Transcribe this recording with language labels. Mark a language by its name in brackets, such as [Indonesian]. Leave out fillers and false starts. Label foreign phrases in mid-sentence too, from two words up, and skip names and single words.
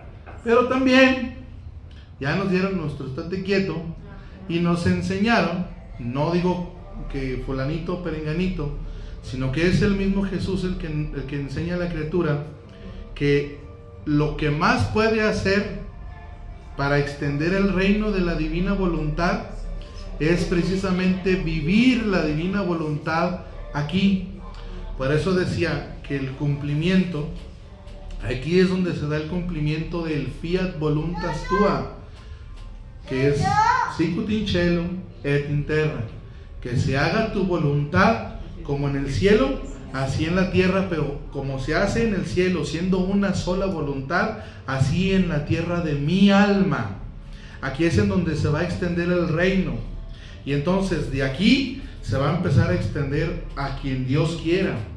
[Spanish] Pero también ya nos dieron nuestro estate quieto y nos enseñaron, no digo que fulanito o perenganito, sino que es el mismo Jesús el que enseña a la criatura que lo que más puede hacer para extender el reino de la divina voluntad es precisamente vivir la divina voluntad aquí. Por eso decía que el cumplimiento, aquí es donde se da el cumplimiento del [Latin] fiat voluntas tua, [Spanish] que es [Latin] sicut in cielo et in terra, [Spanish] que se haga tu voluntad como en el cielo, así en la tierra, pero como se hace en el cielo, siendo una sola voluntad, así en la tierra de mi alma. Aquí es en donde se va a extender el reino. Y entonces de aquí se va a empezar a extender a quien Dios quiera.